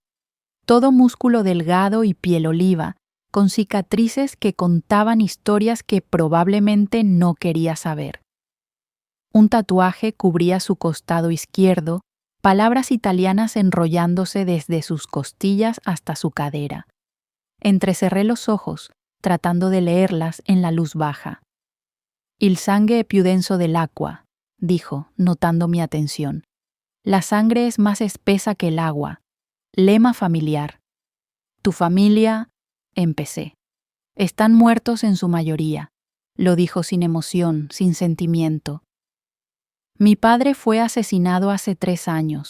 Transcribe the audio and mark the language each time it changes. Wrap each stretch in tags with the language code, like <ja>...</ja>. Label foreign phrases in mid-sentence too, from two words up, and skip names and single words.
<es>Todo músculo delgado y piel oliva, con cicatrices que contaban historias que probablemente no quería saber. Un tatuaje cubría su costado izquierdo, palabras italianas enrollándose desde sus costillas hasta su cadera. Entrecerré los ojos, tratando de leerlas en la luz baja.</es> <it>Il sangue è più denso dell'acqua,</it> <es>dijo, notando mi atención. La sangre es más espesa que el agua. Lema familiar. Tu familia, empecé. Están muertos en su mayoría, lo dijo sin emoción, sin sentimiento. Mi padre fue asesinado hace 3 años.</es>